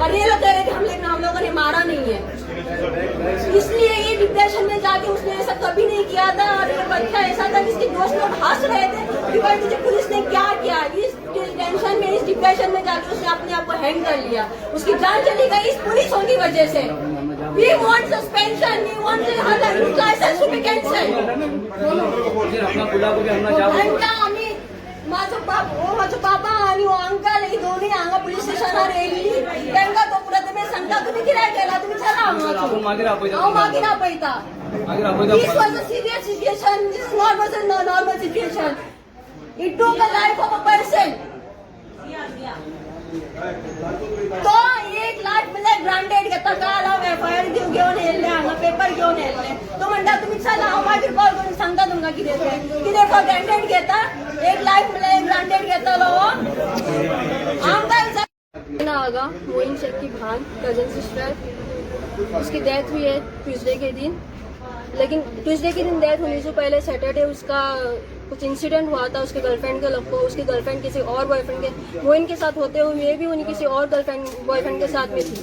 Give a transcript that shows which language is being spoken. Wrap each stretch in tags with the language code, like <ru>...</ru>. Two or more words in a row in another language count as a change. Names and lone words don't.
<hi>और ये लोग कह रहे थे हम लोगों ने मारा नहीं है. इसलिए ये डिप्रेशन में जाके उसने ऐसा कभी नहीं किया था. और ये बच्चा ऐसा था कि इसके दोस्त लोग हंस रहे थे कि भाई मुझे पुलिस ने क्या किया. इस टेंशन में इस डिप्रेशन में जाके उसने अपने आप को हैंग कर लिया. उसकी जान चली गई इस पुलिसों की वजह से.</hi> <en>We want suspension. We want her license to be cancelled.</en> <kok>माझं पापा आणि अंकल हे दोन्ही हांगा पुलिस स्टेशनार येयली. तांकां तो प्रथमेश सांगता तुम्ही कित्याक केला तुम्ही चला हांगा. हांव मागीर आपयता.</kok> <en>This was a serious situation. This was a normal situation. It took the life of a person.</en> <kok>तो 1 लाख म्हणजे ग्रांटेड घेता काल हांव FIR घेवन येयल्ले हांगा पेपर घेवन येयल्ले. तो म्हणटा तुम्ही चला हांव मागीर कॉल करून सांगता तुमकां कितें तें. कितें</kok> <en>for granted</en> <kok>घेता 1 लाख म्हणजे ग्रांटेड घेतलो आमकां आगा.</kok> <hi>मोइन शेख की भान</hi> <en>cousin sister</en> <hi>उसकी डेथ हुई है ट्यूसडे के दिन. लेकिन ट्यूसडे के दिन डेथ होने से पहले सैटरडे उसका कुछ इंसिडेंट हुआ था. उसके गर्लफ्रेंड के लगभग उसकी गर्लफ्रेंड किसी और बॉयफ्रेंड के मोइन के साथ होते हुए भी उन्हीं किसी और बॉयफ्रेंड के साथ में थी.</hi>